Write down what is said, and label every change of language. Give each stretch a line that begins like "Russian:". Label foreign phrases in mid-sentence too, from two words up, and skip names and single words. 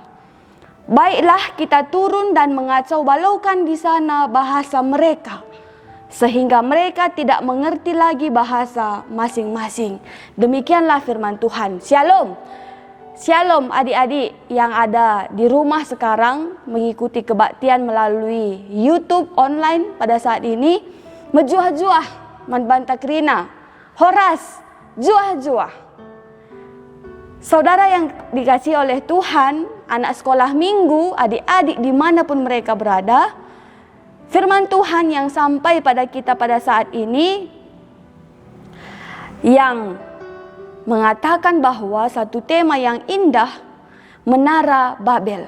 Indonesian: Baiklah kita turun dan mengacau balaukan di sana bahasa mereka. sehingga mereka tidak mengerti lagi bahasa masing-masing. Demikianlah firman Tuhan. Shalom. Shalom adik-adik yang ada di rumah sekarang mengikuti kebaktian melalui YouTube online pada saat ini.
Batak Karo: Mejuah-juah, manbanta krina, horas, juah-juah.
Indonesian: Saudara yang dikasihi oleh Tuhan, anak sekolah minggu, adik-adik dimanapun mereka berada, firman Tuhan yang sampai pada kita pada saat ini yang mengatakan bahwa satu tema yang indah, Menara Babel.